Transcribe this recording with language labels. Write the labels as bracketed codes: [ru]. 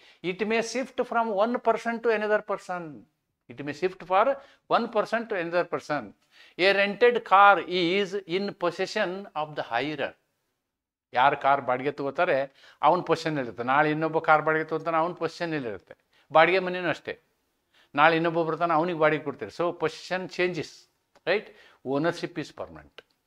[en] It may shift from one person to another person. It may shift for one person to another person. A rented car is in possession of the hirer. [kn] ಯಾರು car ಬಾಡಿಗೆ ತಗೋತಾರೆ ಅವನ ಪೊಸಿಷನ್ನಲ್ಲಿರುತ್ತೆ. ನಾಳೆ ಇನ್ನೊಬ್ಬ car ಬಾಡಿಗೆ ತಗೋತಾನೆ, ಅವನ ಪೊಸಿಷನ್ನಲ್ಲಿರುತ್ತೆ. ಬಾಡಿಗೆ ಮನೆಯೂ ಅಷ್ಟೇ, ನಾಳೆ ಇನ್ನೊಬ್ಬ ಬರ್ತಾನೆ, ಅವನಿಗೆ ಬಾಡಿಗೆ ಕೊಡ್ತಾರೆ. [en] So position changes, right. Ownership is permanent.